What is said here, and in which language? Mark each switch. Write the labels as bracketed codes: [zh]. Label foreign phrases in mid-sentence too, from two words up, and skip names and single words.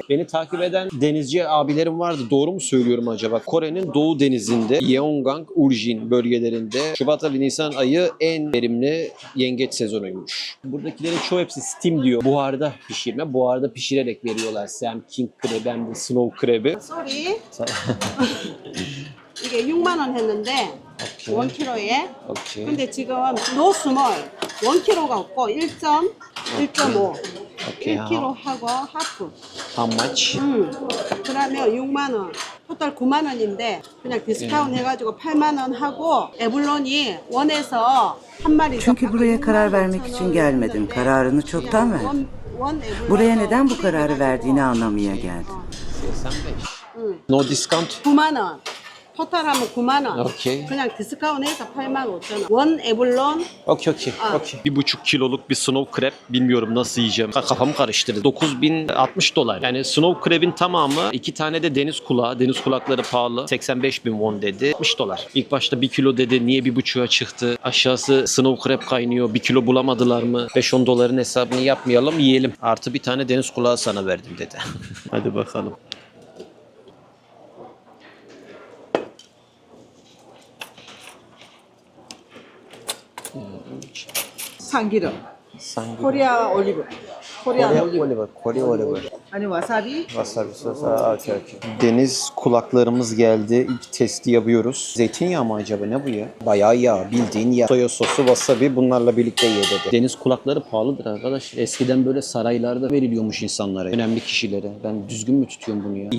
[tr] Beni takip eden denizci abilerim vardı. Doğru mu söylüyorum acaba? Kore'nin doğu denizinde Yeongang, Uljin bölgelerinde Şubat ve Nisan ayı en verimli yengeç sezonuymuş. Buradakilerin çoğu hepsi steam diyor. Buharda pişirme. Buharda pişirerek veriyorlar size hem [en] king crab [tr] hem de [en] snow crab'i. [tr] Sorry. [ko] 이게 6만 원 했는데 오케이. 1kg에. 오케이. 근데 지금 [en] no small [ko] 1kg가 없고 1.5. 오케이. 1kg 하고 하프. [en] How much? [ko] 그러면 6만 원. 토탈 9만 원인데 그냥 디스카운트 해가지고 8만 원 하고 에블론이 원에서 한 마리. [tr] Çünkü buraya karar vermek için gelmedim. Kararını çoktan verdim. Buraya neden bu kararı verdiğini anlamaya geldim. [ko] 85. [en] No discount? [ko] 9만 원. 토탈하면 9만 원. 오케이. 그냥 디스카운트해서 8만 5천 원. [en] one abalone. [tr] Okey. 1,5 kiloluk bir [en] snow crab, [tr] bilmiyorum nasıl yiyeceğim. Kafamı karıştırdı. 9.060 dolar. Yani [en] snow crab'in [tr] tamamı, 2 tane de deniz kulağı. Deniz kulakları pahalı. 85 bin won dedi. 60 dolar. İlk başta 1 kilo dedi. Niye 1,5'a çıktı? Aşağısı [en] snow crab [tr] kaynıyor. 1 kilo bulamadılar mı? 5-10 doların hesabını yapmayalım, yiyelim. Artı bir tane deniz kulağı sana verdim dedi. Hadi bakalım. [ko] 참기름. [en] Korea olive. Korea olive. [tr] Kore oliver. [ko] 아니 와사비. [tr] Wasabi sosu. Okay. Deniz kulaklarımız geldi. İlk testi yapıyoruz. Zeytinyağı mı acaba? Ne bu ya? Bayağı yağ. Bildiğin yağ. Soya sosu, wasabi bunlarla birlikte ye dedi. Deniz kulakları pahalıdır arkadaş. Eskiden böyle saraylarda veriliyormuş insanlara. Önemli kişilere. Ben düzgün mü tutuyorum bunu ya?